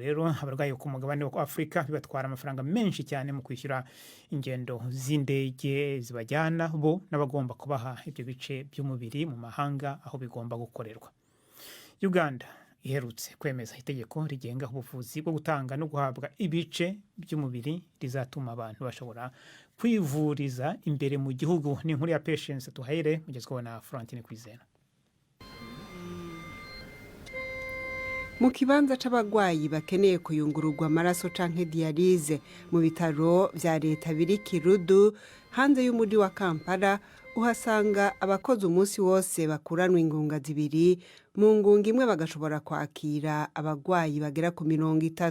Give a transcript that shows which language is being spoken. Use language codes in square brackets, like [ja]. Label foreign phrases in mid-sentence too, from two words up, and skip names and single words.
[rw] Rero abarwayi ku mugabane wa Afrika bibatwara amafaranga menshi cyane mu kwishyura ingendo z'indege zibajyana, bo n'abagomba kubaha ibyo bice by'umubiri mu mahanga aho bigomba gukorerwa. Uganda iherutse kwemeza itegeko rigenga ubuvuzi bwo gutanga no guhabwa ibice by'umubiri rizatuma abantu bashobora kwivuriza imbere mu gihugu. Ni inkuru ya Patience Tuhayire mugezweho na Florentine Kwizera. [rn] Mu kibanza c'abagwayi bakeneye kuyungururwa amaraso canke dialyse mu bitaro vya leta biri Kirudu hanze y'umujyi wa Kampala, uhasanga abakozi umunsi wose bakuranwa ingunga zibiri, mu ngunga imwe bagashobora kwakira abagwayi bagera ku 30.